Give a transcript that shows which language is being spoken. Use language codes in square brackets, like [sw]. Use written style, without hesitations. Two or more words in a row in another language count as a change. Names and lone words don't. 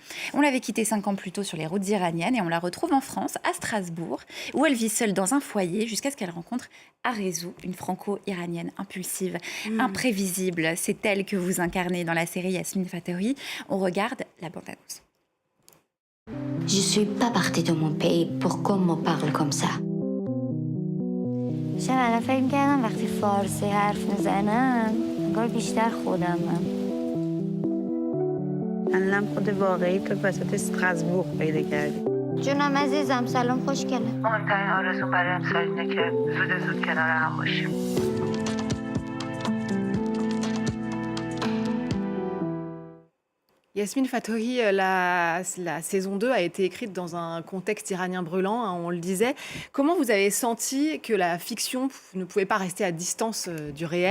[fr] On l'avait quittée 5 ans plus tôt sur les routes iraniennes et on la retrouve en France, à Strasbourg, où elle vit seule dans un foyer jusqu'à ce qu'elle rencontre Arezou, une franco-iranienne impulsive, imprévisible. C'est elle que vous incarnez dans la série Yasmine Fatouhé. On regarde la bande-annonce. Je suis pas partie de mon pays pour qu'on me parle comme ça. [fa] من فکر می‌کردم وقتی فارسی حرف میزنم انگار بیشتر خودمم. الان خود واقعی تو وسط استراسبورگ پیدا کردی. جونم عزیزم سلام خوشگله. مهمترین آرزو برای امسال اینه که زود کنار هم باشیم. [fr] Yasmine Fatouhé, la saison 2 a été écrite dans un contexte iranien brûlant, on le disait. Comment vous avez senti que la fiction ne pouvait pas rester à distance du réel ?